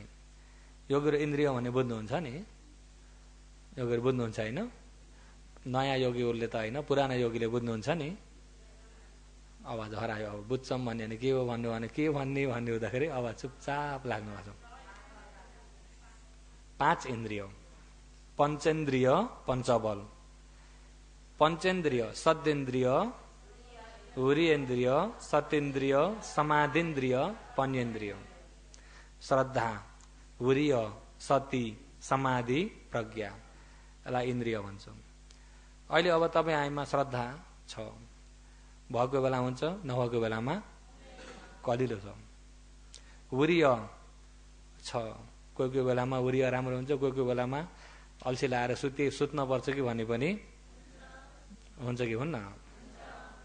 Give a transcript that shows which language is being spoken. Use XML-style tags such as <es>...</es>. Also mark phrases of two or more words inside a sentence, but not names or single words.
<ne>योगी र इन्द्रिय भने बुझ्नुहुन्छ नि? योगीहरू बुझ्नुहुन्छ होइन? नयाँ योगीहरूले त होइन, पुराना योगीले बुझ्नुहुन्छ नि? आवाज हरायो। अब बुझ्छौँ भन्यो भने के हो भन्नु भने के भन्ने हुँदाखेरि आवाज चुपचाप लाग्नु भएको छ। 5 इन्द्रिय, पञ्चेन्द्रिय, पञ्चबल। पञ्चेन्द्रिय सद्इन्द्रिय, उरीन्द्रिय, सतेन्द्रिय, समाधिन्द्रिय, पञ्चेन्द्रिय। श्रद्धा, उरीय, सती, समाधि, प्रज्ञा, यसलाई इन्द्रिय भन्छौँ। अहिले अब तपाईँ हामीमा श्रद्धा छ, भएको बेला हुन्छ, नभएको बेलामा कलिलो छ। उरीय छ, कोही कोही बेलामा उरीय राम्रो हुन्छ, कोही कोही बेलामा अल्छी लाएर सुत्न पर्छ कि भन्ने पनि हुन्छ कि हुन्न?</ne>